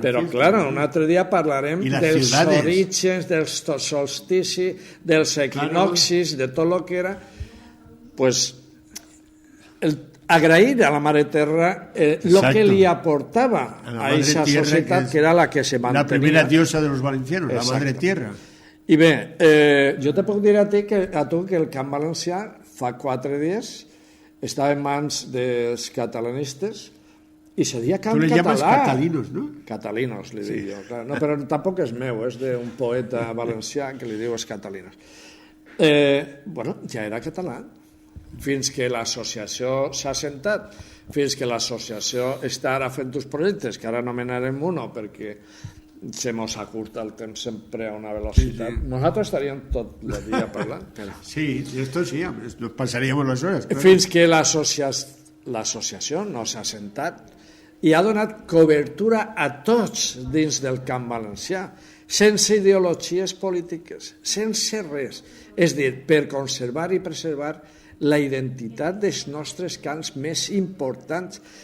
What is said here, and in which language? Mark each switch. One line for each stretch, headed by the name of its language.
Catalan: Però, claro, un altre dia parlarem dels orígens, dels solsticis, dels equinoxis, de tot el que era, pues, agrair a la Mare Terra lo que li aportava a aquesta societat que era la que se mantenia.
Spanish: La primera diosa de los valencianos, la Madre Tierra.
Catalan: I bé, jo te puc dir a tu que el Camp Valencià fa 4 dies estava en mans dels catalanistes i se deia Camp Català.
Spanish: Tu le llamas catalinos, ¿no?
Catalan: Catalinos, li dic jo. Clar. No, però tampoc és meu, és d'un poeta valencià que li diu els catalinos. Bueno, ja era català. Fins que l'associació s'ha assentat, fins que l'associació està ara fent uns projectes, que ara anomenarem uno perquè se mos acurta el temps sempre a una velocitat. Sí. Nosaltres estaríem tot el dia parlant. Però...
Spanish: Sí, esto sí, nos pasaríamos las horas. Claro.
Catalan: Fins que l'associació no s'ha assentat i ha donat cobertura a tots dins del Camp Valencià, sense ideologies polítiques, sense res. És dir, per conservar i preservar la identitat dels nostres cants més importants.